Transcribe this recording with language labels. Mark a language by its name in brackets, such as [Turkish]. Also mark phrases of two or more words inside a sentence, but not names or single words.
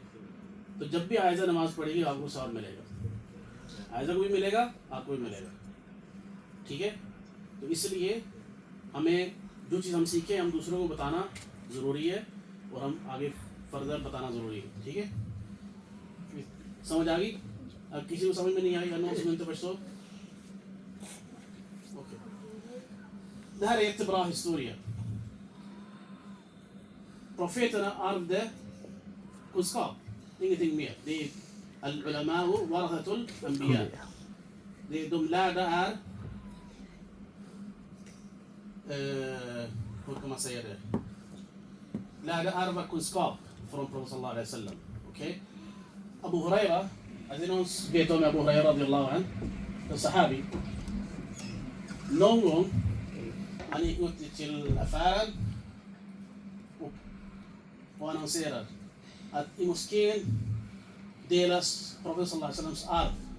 [Hindi] तो जब भी आयजा नमाज़ पढ़ेगी आपको सवाब मिलेगा. आयजा को भी मिलेगा, आपको भी मिलेगा. ठीक है? तो इसलिए हमें जो चीज़ हम सीखे हम दूसरों को बताना ज़रूरी है और हम आगे फर्दर बताना ज़रूरी है. ठीक है? समझ आ गई? अब किसी को समझ में नहीं आई, [Swedish] no se förstår. Okej. Det här är jättebra historia. Profeterna ärvde kunskap, ingenting mer. Det är [Arabic] العلماء ورثة الأنبياء. [Swedish] Det de lärda är hur kan man säga det? Lärda ärva kunskap från Profeten [Arabic] صلى الله عليه وسلم. [Swedish] Okej? Abu Huraira, alltså någon vet om Abu Huraira [Arabic] رضي الله عنه, [Swedish] en sahabi. Någon gång han gick ut till affären och annonserar att i moskén delas Profeten [Arabic] صلى الله عليه وسلم [Swedish] arv.